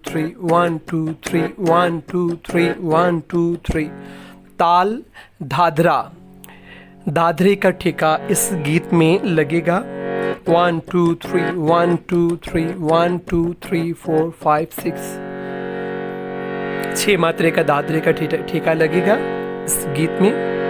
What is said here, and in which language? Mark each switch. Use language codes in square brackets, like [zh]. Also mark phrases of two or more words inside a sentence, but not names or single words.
[en] three, one, two, three, one, two, three, one, two, three। [hi] ताल धाधरा, दादरे का ठेका इस गीत में लगेगा। 1 2 3 1 2 3 1 2 3 4 5 6 6 मात्रे का दादरे का ठेका लगेगा इस गीत में।